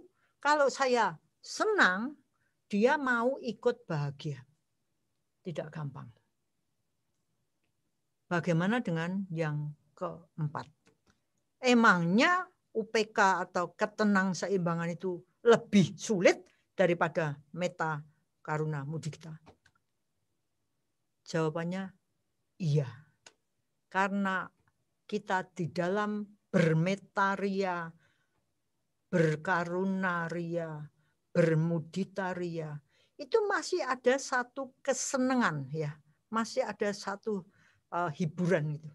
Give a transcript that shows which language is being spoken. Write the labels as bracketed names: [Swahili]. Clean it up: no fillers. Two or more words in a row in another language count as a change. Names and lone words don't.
[Indonesian] Kalau saya senang, dia mau ikut bahagia. Tidak gampang. Bagaimana dengan yang keempat? Emangnya UPK atau ketenang seimbangan itu lebih sulit daripada [Pali] metta, karuna, mudita? [Indonesian] Jawabannya iya. Karena kita di dalam bermetaria, berkarunaria, bermuditaria, itu masih ada satu kesenangan ya, masih ada satu hiburan itu.